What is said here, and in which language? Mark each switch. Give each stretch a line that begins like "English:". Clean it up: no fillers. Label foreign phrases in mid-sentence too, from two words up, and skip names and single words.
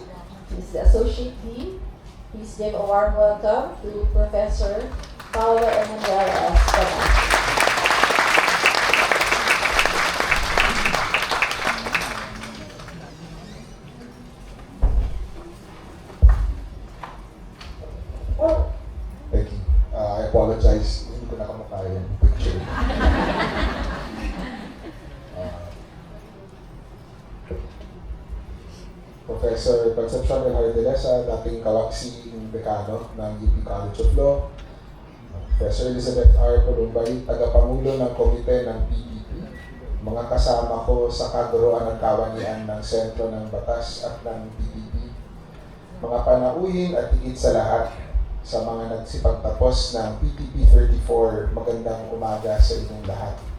English: He is the Associate Dean. Please give a warm welcome to Professor Paolo Emanuel Escobar. Thank you. I apologize.
Filipino: Hindi ko nakamukha yung picture. Professor Concepcion del Hardelesa, dating kawaksing dekano ng UP College of Law. Professor Elizabeth R. Pulumbay, tagapangulo ng komite ng PTP. Mga kasama ko sa kaguruan ng kawanian ng Sentro ng Batas at ng PTP. Mga panauhin at higit sa lahat, sa mga nagsipagtapos ng PTP34, magandang umaga sa inyong lahat.